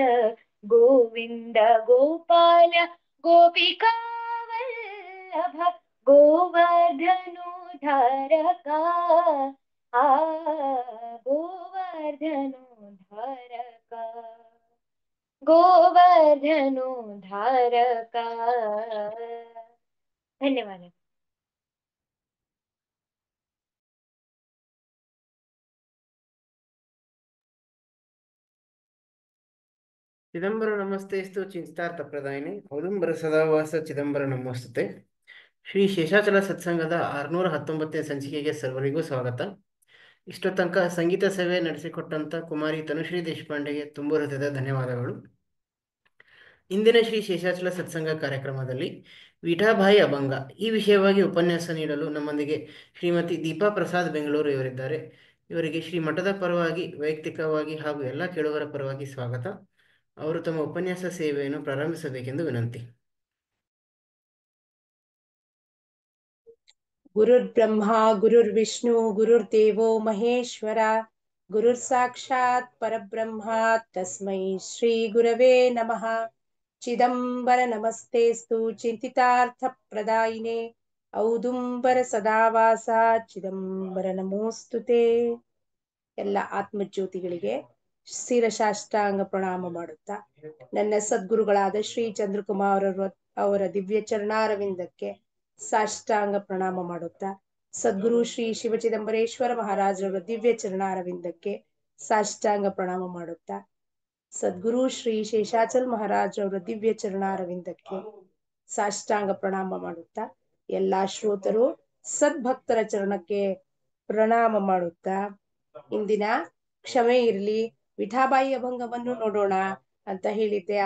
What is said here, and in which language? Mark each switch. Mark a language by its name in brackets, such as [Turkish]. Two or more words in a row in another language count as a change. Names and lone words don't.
[Sanskrit] ಗೋವಿಂದ ಗೋಪಾಲ ಗೋಪಿಕಾ ವಲ್ಲಭ ಗೋವರ್ಧನೋ ಧಾರಕ ಆ ಗೋವರ್ಧನೋ ಧಾರಕ ಗೋವರ್ಧನೋ ಧಾರಕ. [Kannada] ಧನ್ಯವಾದ. [Sanskrit] ಚಿದಂಬರ ನಮಸ್ತೆಸ್ತು ಚಿಂತಾರ್ಥ ಪ್ರದಾಯಿನಿ ಔದುಂಬರ ಸದಾವಾಸ ಚಿದಂಬರ ನಮೋಸ್ತುತೆ. [Kannada] ಶ್ರೀ ಶೇಷಾಚಲ ಸತ್ಸಂಗದ 619ನೇ ಸಂಚಿಕೆಗೆ ಸರ್ವರಿಗೂ ಸ್ವಾಗತ. ಇಷ್ಟೋ ತನಕ ಸಂಗೀತ ಸೇವೆ ನಡೆಸಿಕೊಟ್ಟಂಥ ಕುಮಾರಿ ತನುಶ್ರೀ ದೇಶಪಾಂಡೆಗೆ ತುಂಬ ಹೃದಯದ ಧನ್ಯವಾದಗಳು. ಇಂದಿನ ಶ್ರೀ ಶೇಷಾಚಲ ಸತ್ಸಂಗ ಕಾರ್ಯಕ್ರಮದಲ್ಲಿ ವಿಠಾಬಾಯಿ ಅಭಂಗ ಈ ವಿಷಯವಾಗಿ ಉಪನ್ಯಾಸ ನೀಡಲು ನಮ್ಮೊಂದಿಗೆ ಶ್ರೀಮತಿ ದೀಪಾ ಪ್ರಸಾದ್ ಬೆಂಗಳೂರು ಇವರಿದ್ದಾರೆ. ಇವರಿಗೆ ಶ್ರೀ ಮಠದ ಪರವಾಗಿ ವೈಯಕ್ತಿಕವಾಗಿ ಹಾಗೂ ಎಲ್ಲ ಕೇಳುಗರ ಪರವಾಗಿ ಸ್ವಾಗತ. ಅವರು ತಮ್ಮ ಉಪನ್ಯಾಸ ಸೇವೆಯನ್ನು ಪ್ರಾರಂಭಿಸಬೇಕೆಂದು ವಿನಂತಿ. [Sanskrit] ಗುರುರ್ ಬ್ರಹ್ಮ ಗುರುರ್ ವಿಷ್ಣು ಗುರುರ್ದೇವೋ ಮಹೇಶ್ವರ ಗುರುರ್ ಸಾಕ್ಷಾತ್ ಪರಬ್ರಹ್ಮ ತಸ್ಮೈ ಶ್ರೀ ಗುರವೇ ನಮಃ. ಚಿದಂಬರ ನಮಸ್ತೆಸ್ತು ಚಿಂತಿತಾರ್ಥ ಪ್ರದಾಯಿನೇ ಔದುಂಬರ ಸದಾವಾಸ ಚಿದಂಬರ ನಮೋಸ್ತುತೆ. [Kannada] ಎಲ್ಲ ಆತ್ಮಜ್ಯೋತಿಗಳಿಗೆ ಶಿರಸಾಷ್ಟಾಂಗ ಪ್ರಣಾಮ ಮಾಡುತ್ತಾ ನನ್ನ ಸದ್ಗುರುಗಳಾದ ಶ್ರೀ ಚಂದ್ರಕುಮಾರ್ ಅವರ ದಿವ್ಯ ಚರಣಾರವಿಂದಕ್ಕೆ ಸಾಷ್ಟಾಂಗ ಪ್ರಣಾಮ ಮಾಡುತ್ತಾ ಸದ್ಗುರು ಶ್ರೀ ಶಿವಚಿದಂಬರೇಶ್ವರ ಮಹಾರಾಜರವರ ದಿವ್ಯ ಚರಣಾರವಿಂದಕ್ಕೆ ಸಾಷ್ಟಾಂಗ ಪ್ರಣಾಮ ಮಾಡುತ್ತಾ ಸದ್ಗುರು ಶ್ರೀ ಶೇಷಾಚಲ್ ಮಹಾರಾಜರವರ ದಿವ್ಯ ಚರಣಾರವಿಂದಕ್ಕೆ ಸಾಷ್ಟಾಂಗ ಪ್ರಣಾಮ ಮಾಡುತ್ತಾ ಎಲ್ಲಾ ಶ್ರೋತರು ಸದ್ಭಕ್ತರ ಚರಣಕ್ಕೆ ಪ್ರಣಾಮ ಮಾಡುತ್ತಾ ಇಂದಿನ ಕ್ಷಮೆ ಇರಲಿ ವಿಠಾಬಾಯಿ ಅಭಂಗವನ್ನು ನೋಡೋಣ ಅಂತ ಹೇಳಿದ್ದೆ.